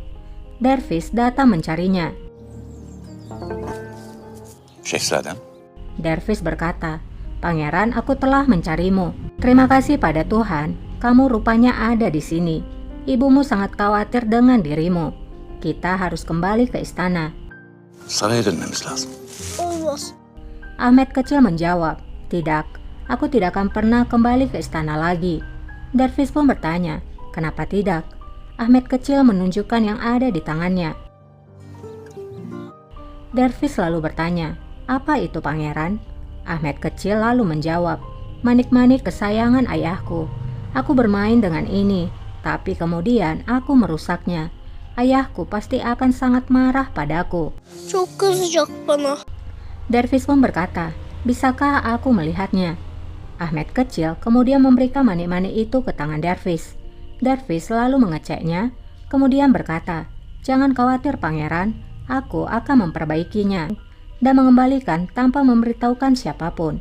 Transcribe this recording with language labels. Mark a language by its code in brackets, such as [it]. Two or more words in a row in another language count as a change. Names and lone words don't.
[id] Dervis datang mencarinya. [tr] Şehzadem, [id] Dervis berkata, "Pangeran, aku telah mencarimu. Terima kasih pada Tuhan, kamu rupanya ada di sini. Ibumu sangat khawatir dengan dirimu. Kita harus kembali ke istana." [tr] saraya dönmemiz lazım. [id] Ahmed kecil menjawab, "Tidak, aku tidak akan pernah kembali ke istana lagi." Dervis pun bertanya, "Kenapa tidak?" Ahmed kecil menunjukkan yang ada di tangannya. Dervis lalu bertanya, "Apa itu, pangeran?" Ahmed kecil lalu menjawab, "Manik-manik kesayangan ayahku. Aku bermain dengan ini, tapi kemudian aku merusaknya. Ayahku pasti akan sangat marah padaku." [tr] Çok kızacak bana. [id] Dervis pun berkata, "Bisakah aku melihatnya?" Ahmed kecil kemudian memberikan manik-manik itu ke tangan Dervis. Dervis lalu mengeceknya, kemudian berkata, "Jangan khawatir, pangeran, aku akan memperbaikinya," dan mengembalikan tanpa memberitahukan siapapun.